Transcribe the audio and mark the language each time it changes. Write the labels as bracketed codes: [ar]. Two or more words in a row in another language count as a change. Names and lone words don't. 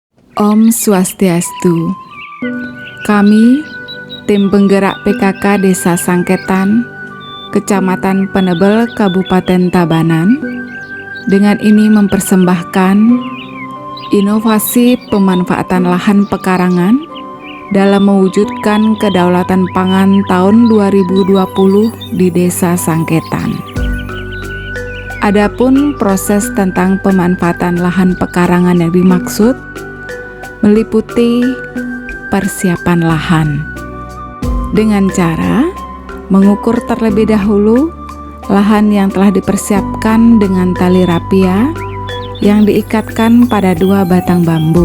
[sa] Om Swastiastu. [id] Kami, tim penggerak PKK Desa Sangketan, Kecamatan Penebel, Kabupaten Tabanan, dengan ini mempersembahkan inovasi pemanfaatan lahan pekarangan dalam mewujudkan kedaulatan pangan tahun 2020 di Desa Sangketan. Adapun proses tentang pemanfaatan lahan pekarangan yang dimaksud meliputi persiapan lahan dengan cara mengukur terlebih dahulu lahan yang telah dipersiapkan dengan tali rapia yang diikatkan pada 2 batang bambu.